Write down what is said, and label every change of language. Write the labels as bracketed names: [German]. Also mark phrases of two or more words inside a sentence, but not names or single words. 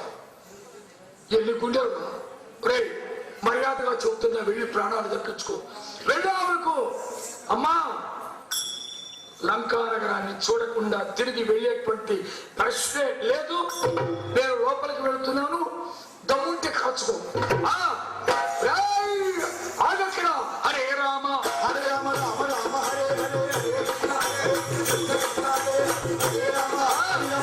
[Telugu] ఎన్ని గుండెలు రే, మర్యాదగా చెబుతున్నా, వెళ్ళి ప్రాణాలు దక్కించుకో. వెళ్ళాలకు అమ్మా, లంకానగరాన్ని చూడకుండా తిరిగి వెళ్ళేటువంటి ప్రశ్నే లేదు. నేను లోపలికి వెళుతున్నాను, దమ్ముంటే కాచుకో. [Sanskrit] ఆగక్కడ हरे राम हरे राम राम राम हरे हरे हरे कृष्ण हरे कृष्ण हरे राम हरे राम